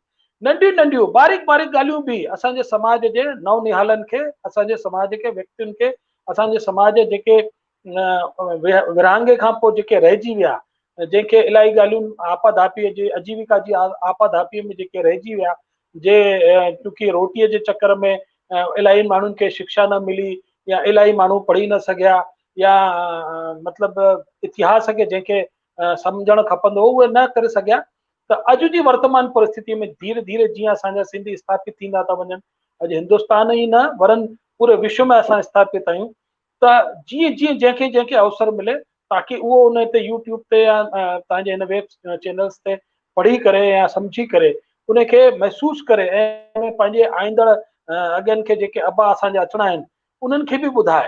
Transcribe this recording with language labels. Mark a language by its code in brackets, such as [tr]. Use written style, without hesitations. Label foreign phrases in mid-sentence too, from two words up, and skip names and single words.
[sd] नंढियूं नंढियूं बारीक बारीक ॻाल्हियूं बि असांजे समाज जे नवनिहालनि खे, असांजे समाज के व्यक्तियुनि खे, असांजे समाज जेके विरहांगे खां पोइ जेके रहिजी विया, जंहिंखे इलाही ॻाल्हियूं आपाधापीअ जी आजीविका जी आपाधापीअ में जेके रहिजी विया, जे चूंकि रोटीअ जे चक्कर में इलाही माण्हुनि खे शिक्षा न मिली, या इलाही माण्हू पढ़ी न सघिया, या मतिलबु इतिहास खे जंहिंखे सम्झणु खपंदो उहे न करे सघिया। त अॼु जी वर्तमान परिस्थिति में धीरे धीरे जीअं असांजा सिंधी स्थापित थींदा था वञनि, अॼु हिंदुस्तान ई न वरन पूरे विश्व में असां स्थापित आहियूं, त जीअं जीअं जंहिंखे जंहिंखे अवसर मिले ताकी उहो उन ते यूट्यूब ते या तव्हांजे हिन [en] web channels [sd] ते पढ़ी करे या सम्झी करे उनखे महसूसु करे ऐं पंहिंजे आईंदड़ अॻियनि खे जेके अबा असांजा अचणा आहिनि उन्हनि खे बि ॿुधाए।